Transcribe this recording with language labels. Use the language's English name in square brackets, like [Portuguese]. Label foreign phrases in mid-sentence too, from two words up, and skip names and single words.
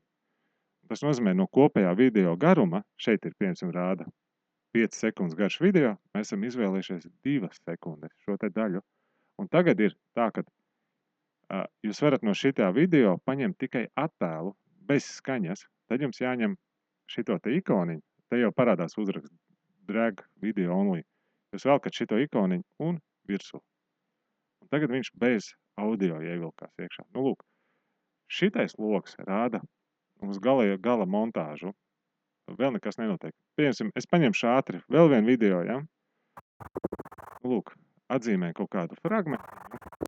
[Latvian] Tas nozīmē, no kopējā video garuma, šeit ir, piemēram, rāda 5 sekundes garš video, mēs esam izvēlējušies 2 sekundes šo te daļu. Un tagad ir tā, ka jūs varat no šitā video paņemt tikai attēlu bez skaņas, tad jums jāņem šito te ikoniņu, te jau parādās uzraksts [English] drag video only. [Latvian] Jūs velkat šito ikoniņu un virsū. Un tagad viņš bez audio ievilkās iekšā. Nu, lūk, šitais loks rāda mums gala montāžu. Vēl nekas nenotiek. Piemēram, es paņemšu ātri vēl vienu video, ja? Nu, lūk, atzīmēju kaut kādu fragmentu.